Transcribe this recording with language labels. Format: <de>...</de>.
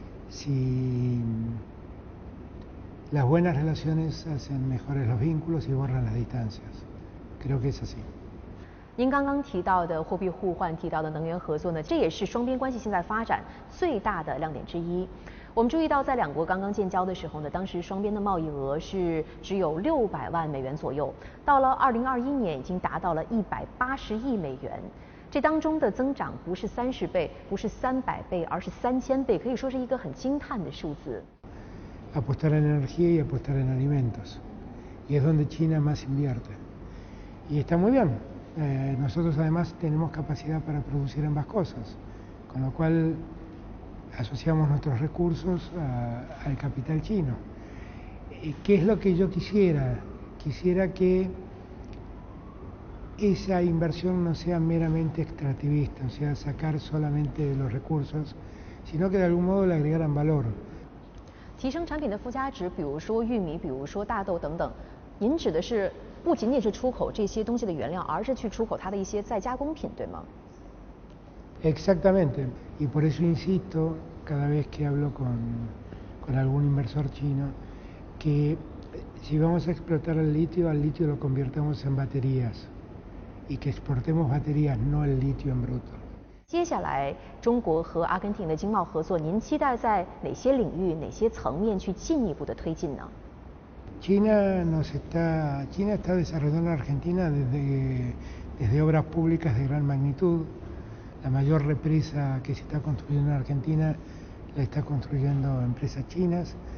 <es>Si las buenas relaciones hacen mejores los vínculos y borran las distancias. Creo que es así.</es> <zh>您刚刚提到的货币互换，提到的能源合作呢，这也是双边关系现在发展最大的亮点之一。我们注意到，在两国刚刚建交的时候呢，当时双边的贸易额是只有600万美元左右，到了2021年已经达到了180亿美元。这当中的增长不是30倍，不是300倍，而是3000倍，可以说是一个很惊叹的数字。</zh> <es>Apostar en energía y apostar en alimentos, y es donde China más invierte. Y está muy bien. Nosotros además tenemos capacidad para producir ambas cosas, con lo cual asociamos nuestros recursos al capital chino. ¿Qué es lo que yo quisiera? Quisiera que esa inversión no sea meramente extractivista, o sea, sacar solamente los recursos, sino que de algún modo le agregaran valor.</es> <zh>提升产品的附加值，比如说玉米，比如说大豆等等，您指的是不仅仅是出口这些东西的原料，而是去出口它的一些再加工品，对吗？</zh> <es>Exactamente, y por eso insisto cada vez que hablo con algún inversor chino que si vamos a explotar el litio, al litio lo convirtamos en baterías y que exportemos baterías, no el litio en bruto.</es> <zh>接下来，中国和阿根廷的经贸合作，您期待在哪些领域、哪些层面去进一步的推进呢？</zh> <es>China está desarrollando en Argentina desde obras públicas de gran magnitud. La mayor represa que se está construyendo en Argentina la está construyendo empresas chinas.</es>